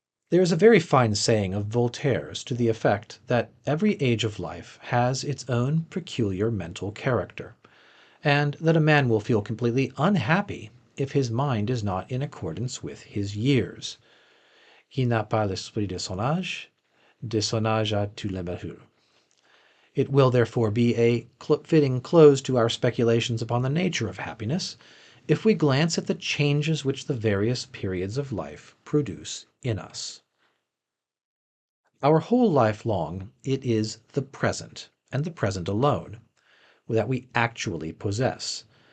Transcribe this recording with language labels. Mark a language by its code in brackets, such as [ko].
[en] There is a very fine saying of Voltaire's to the effect that every age of life has its own peculiar mental character, and that a man will feel completely unhappy if his mind is not in accordance with his years. [fr] Qui n'a pas l'esprit de son âge a tout le. [en] It will therefore be a fitting close to our speculations upon the nature of happiness if we glance at the changes which the various periods of life produce in us. Our whole life long it is the present, and the present alone, that we actually possess.